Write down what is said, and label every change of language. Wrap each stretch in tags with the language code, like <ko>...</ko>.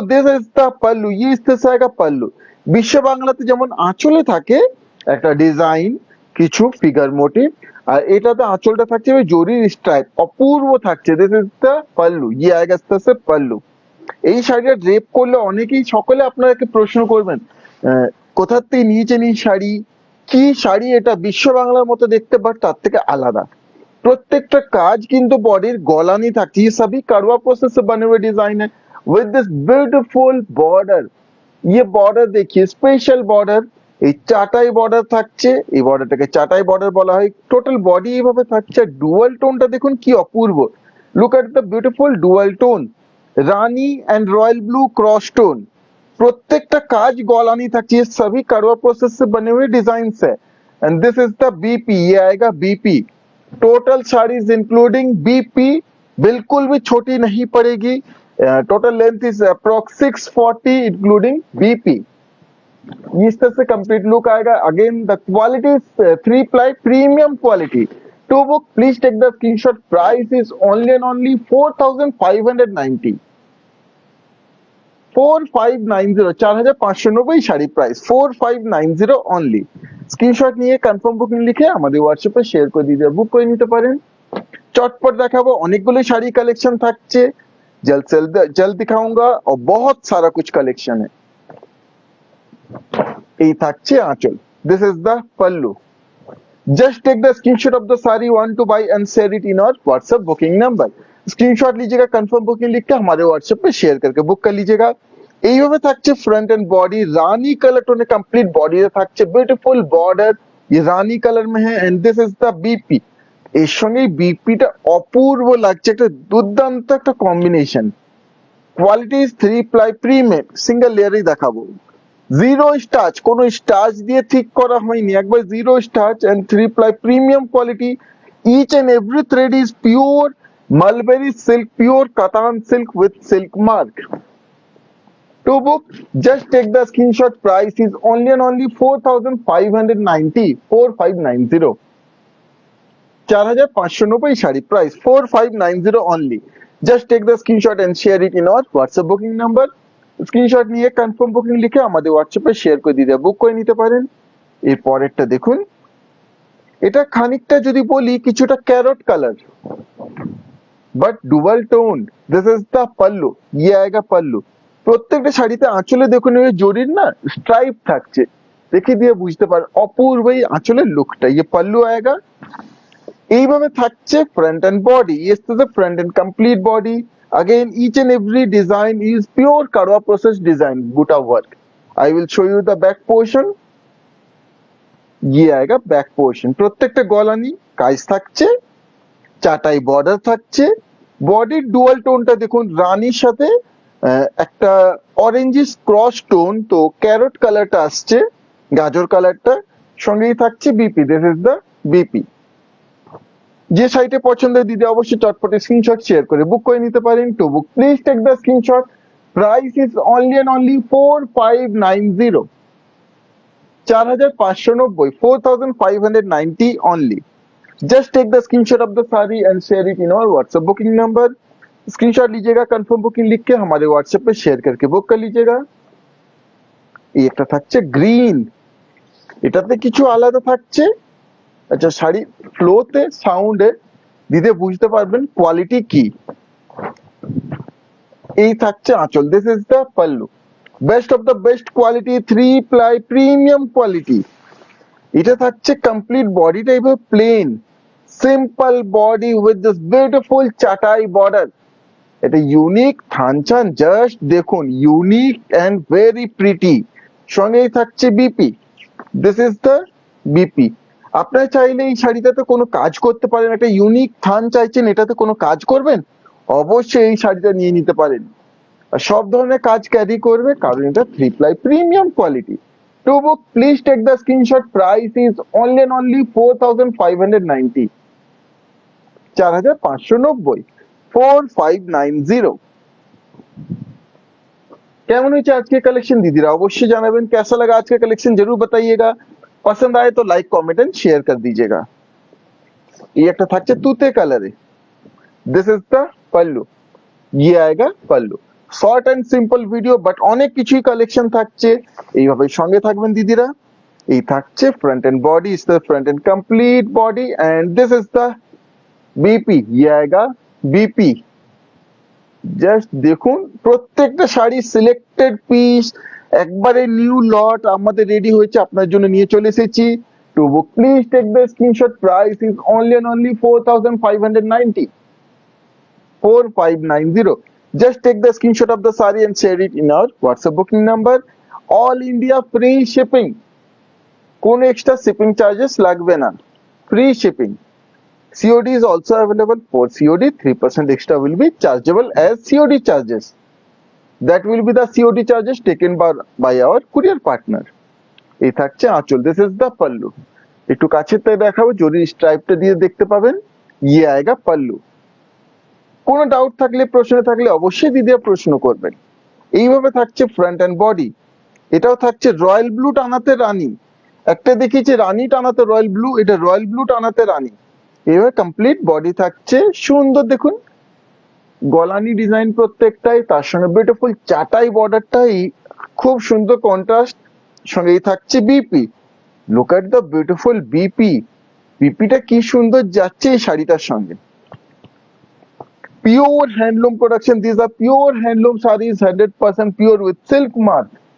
<en>this is the pallu,</en> <hi>ये इससे आएगा</hi> <bn>পাল্লু। বিশ্ব বাংলাতে যেমন আঁচলে থাকে একটা ডিজাইন, কিছু ফিগার মোটিভ, আর এটাতে আঁচলটা থাকছে ওই জরির স্ট্রাইপ, অপূর্ব থাকছে।</bn> <en>this is the pallu,</en> <hi>ये आएगा इससे</hi> <bn>পাল্লু। এই শাড়িটা ড্রেপ করলে অনেকেই সকলে আপনাকে প্রশ্ন করবেন কোথা থেকে নিয়েছেন এই শাড়ি, কি শাড়ি এটা। বিশ্ব বাংলার মতো দেখতে, বাট তার থেকে আলাদা। प्रत्येक काज किंतु बॉडीर गलानी থাকছে।</bn> <hi>ये सभी करवा प्रोसेस से बने हुए डिजाइन है</hi> <en>With this beautiful border.</en> <hi>ये बॉर्डर देखिए, स्पेशल बॉर्डर,</hi> <bn>এই চাটাই বর্ডার থাকছে। এই বর্ডারটাকে চাটাই বর্ডার বলা হয়। টোটাল বডি এইভাবে থাকছে। ডুয়াল টোনটা দেখুন কি অপূর্ব।</bn> <en>Look at the beautiful dual tone, rani and royal blue cross tone.</en> <bn>প্রত্যেকটা কাজ গলানি থাকছে।</bn> <hi>ये सभी करवा प्रोसेस से बने हुए डिजाइन है।</hi> <en>and this is the BP,</en> <hi>ये आएगा BP. Total saris including BP बिल्कुल भी छोटी नहीं पड़ेगी।</hi> <en>Total length is approx 640 including BP.</en> <hi>इस तरह से कंप्लीट लुक आएगा।</hi> <en>Again the quality is three ply premium quality. To book please take the screenshot. Price is only and only 4590। 4590, 4590 sari price, 4590 only.</en> <bn>Screenshot নিয়ে কনফার্ম বুকিং লিখে আমাদের হোয়াটসঅ্যাপে share করে দিয়ে বুক করে নিতে পারেন। চটপট দেখাবো, অনেকগুলো শাড়ি কালেকশন থাকছে।</bn> <hi>জলদ দিখাऊंगा और बहुत सारा कुछ कलेक्शन है।</hi> <bn>এই থাকছে আঁচল।</bn> <en>This is the pallu. Just take the screenshot of the sari want to buy and share it in our WhatsApp booking number.</en> <hi>Screenshot लीजिएगा, कंफर्म बुकिंग लिख के हमारे व्हाट्सएप पे शेयर करके बुक कर लीजिएगा।</hi> <bn>এইভাবে থাকছে ফ্রন্ট এন্ড বডি, রানী কালার টোনে কমপ্লিট বডিতে থাকছে বিউটিফুল বর্ডার।</bn> <en>ये রানী কালার</en> <hi>में है</hi> <en>And this is the BP.</en> <bn>এর সঙ্গে বিপিটা অপূর্ব লাগছে, একটা দুর্দান্ত একটা combination.</bn> <en>quality is three ply premium,</en> <bn>single লেয়ারই দেখাবো।</bn> <en>zero starch,</en> <bn>কোনো স্টাচ দিয়ে ঠিক করা হয়নি,</bn> <en>একবার zero starch and three ply premium quality. Each and every thread is pure mulberry silk, pure katan silk with silk mark. To book, just take the screenshot. Price is only and only 4590, 4590। 4590 sari price 4590 only। Just take the screenshot and share it in our WhatsApp booking number।</en> <bn>Screenshot নিয়ে confirm booking লিখে আমাদের হোয়াটসঅ্যাপে share করে দিয়ে বুক করে নিতে পারেন। এর পরেরটা দেখুন, এটা খানিকটা যদি বলি কিছুটা carrot colour, but dual tone.</bn> <en>this is the pallu,</en> <hi>ये आएगा पल्लू।</hi> <bn>প্রত্যেকটা শাড়িতে আঁচলে দেখুন ওই জরির না স্ট্রাইপ থাকছে, দেখে দিয়ে বুঝতে পারেন অপূর্ব এই আঁচলের লুকটা।</bn> <hi>ये पल्लू आएगा।</hi> <bn>এইভাবে থাকছে front end body.</bn> <en>yes to the front and complete body। again each and every design is pure karwa process design buta work। I will show you the back portion।</en> <hi>ये आएगा बैक पोर्शन।</hi> <bn>প্রত্যেকটা গলানি কাজ থাকছে, চাটাই border থাকছে। বডির dual টোনটা দেখুন, রানীর সাথে একটা অরেঞ্জিস ক্রস টোন, তো ক্যারট কালারটা আসছে, গাজর কালারটা সঙ্গেই থাকছে BP.</bn> <en>This is the BP.</en> <bn>যে সাইটে পছন্দ দিদি অবশ্যই চটপটে স্ক্রিনশট শেয়ার করে বুক করে নিতে পারেন।</bn> <en>To book please take the screenshot. Price is only and only 4590, 4590, 4590 only। Just take the screenshot of the saree and share it in our WhatsApp booking number।</en> <hi>Screenshot लीजिएगा, कंफर्म बुकिंग लिख के हमारे WhatsApp पे share करके book कर लीजिएगा। ये</hi> <bn>একটা থাকছে গ্রিন, এটাতে কিছু আলাদা থাকছে। আচ্ছা, শাড়ি ফ্লোতে সাউন্ডে দিতে বুঝতে পারবেন কোয়ালিটি কি। এই থাকছে আঁচল,</bn> <en>This is the pallu, best of the best quality, 3 ply premium quality.</en> <bn>এটা থাকছে কমপ্লিট বডিটা এইভাবে plane simple body</bn> <en>With this beautiful chatai border.</en> <bn>এটা ইউনিক থানচান, জাস্ট দেখুন, ইউনিক এন্ড ভেরি প্রিটি। সঙ্গেই থাকছে BP,</bn> <en>This is the BP.</en> <bn>আপনারা চাইলে এই শাড়িটাতে কোনো কাজ করতে পারেন, একটা ইউনিক থান চাইছেন এটাতে কোনো কাজ করবেন, অবশ্যই এই শাড়িটা নিয়ে নিতে পারেন। আর সব ধরনের কাজ ক্যারি করবে, কারণ এটা 3 ply premium quality.</bn> <en>To book please take the screenshot, price is only and only 4590, 4590, 4590।</en> <bn>কেমন হয়েছে আজকে কালেকশন दीदीरा, अवश्य জানাবেন।</bn> <hi>कैसा लगा आज का कलेक्शन जरूर बताइएगा। पसंद आए तो</hi> <en>like comment and share</en> <hi>कर दीजिएगा।</hi> <bn>ये একটা থাকছে তুতে কালারে,</bn> <en>this is the pallu,</en> <hi>ये आएगा</hi> <bn>pallu. Short and simple video, but অনেক কিছুই কালেকশন থাকছে, এইভাবে সঙ্গে থাকবেন দিদিরা। এই থাকছে front end body,</bn> <en>is the front end complete body, and this is the BP,</en> <hi>ये आएगा</hi> <en>BP.</en> <bn>জাস্ট দেখুন, প্রত্যেকটা শাড়ি সিলেক্টেড পিস, একবারে নিউ লট আমাদের রেডি হয়েছে, আপনার জন্য নিয়ে চলে এসেছি।</bn> <en>To book please take the screenshot, price is only and only 4590, 4590। Just take the screenshot of the saree and share it in our WhatsApp booking number. All India free shipping, কোনো extra shipping charges</en> <bn>লাগবে না,</bn> <en>free shipping। COD is also available. For COD, 3% extra will be chargeable as COD charges. That will be the COD charges taken by our courier partner.</en> <bn>এই থাকছে আঁচল,</bn> <en>This is the pallu.</en> <bn>একটু কাছের থেকে দেখাবো, যদি স্ট্রাইপটা দিয়ে দেখতে পাবেন,</bn> <hi>ये आएगा</hi> <bn>পাল্লু। কোনো ডাউট থাকলে, প্রশ্ন থাকলে অবশ্যই দিদিরা প্রশ্ন করবেন। এইভাবে থাকছে ফ্রন্ট এন্ড বডি। এটাও থাকছে রয়্যাল ব্লু টানাতে রানী, একটা দেখিয়েছি রানী টানাতে রয়্যাল ব্লু, এটা রয়্যাল ব্লু টানাতে রানী। এইভাবে কমপ্লিট বডি থাকছে, সুন্দর দেখুন গলানি ডিজাইন প্রত্যেকটাই, তার সঙ্গে বিউটিফুল চাটাই বর্ডারটাই খুব সুন্দর কন্ট্রাস্ট। সঙ্গেই থাকছে BP,</bn> <en>look at the beautiful BP,</en> <bn>বিপিটা কি সুন্দর যাচ্ছে এই শাড়িটার সঙ্গে।</bn> <en>Pure handloom production, these are pure handloom sarees, 100% pure with silk mark.</en>